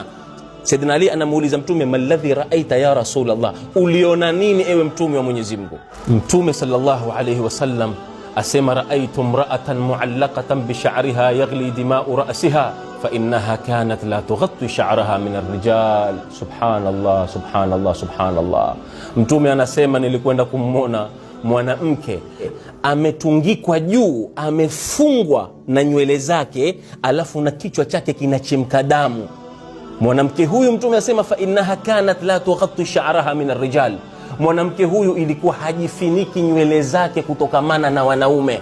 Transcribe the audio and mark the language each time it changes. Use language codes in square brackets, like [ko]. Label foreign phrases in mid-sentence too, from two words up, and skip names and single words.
[sw] Sayyidina Ali anamuuliza Mtume, [ar] ما الذي رأيت يا رسول الله, [sw] uliona nini ewe Mtume wa Mwenyezi Mungu? [ar] Mtume صلى الله عليه وسلم asema, رأيت امرأة معلقة بشعرها يغلي دماغ رأسها فإنها كانت لا تغطي شعرها من الرجال. سبحان الله، سبحان الله، سبحان الله. [sw] Mtume anasema, nilikwenda kumwona mwanamke ametungikwa juu, amefungwa na nywele zake, alafu na kichwa chake kinachemka damu. Mwanamke huyu Mtume asema, [ar] فإنها كانت لا تغطي شعرها من الرجال, [sw] mwanamke huyu ilikuwa hajifiniki nywele zake kutokamana na wanaume.